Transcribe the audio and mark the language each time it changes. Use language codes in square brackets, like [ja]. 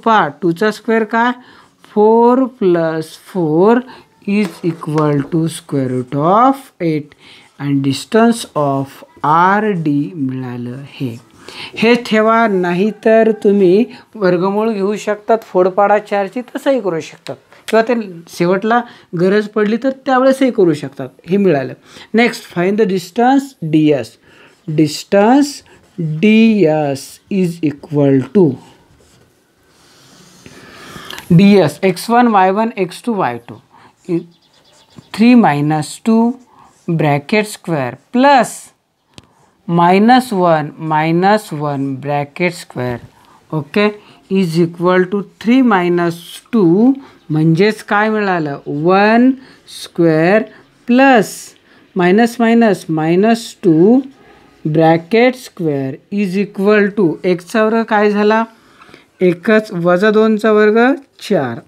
[mr] पहा 2चा स्क्वेअर काय [en] 4 plus 4 is equal to square root of 8 [mr] आणि [en] distance of R D [mr] मिळालं. हे ठेवा, नाही तर तुम्ही वर्गमूळ घेऊ शकतात फोडपाडा 4ची, तसंही करू शकतात, किंवा ते शेवटला गरज पडली तर त्यावेळेसही करू शकतात. हे मिळालं. [en] Next find the distance D S. Distance D S is equal to ds x1 y1 x2 y2 3 minus 2 bracket square plus minus 1 bracket square. Okay is equal to 3 minus 2 [mr] म्हणजेच काय मिळालं [en] 1 square plus minus minus minus 2 bracket square is equal to [mr] 1चा वर्ग काय झाला 1 वजा 2चा वर्ग 4.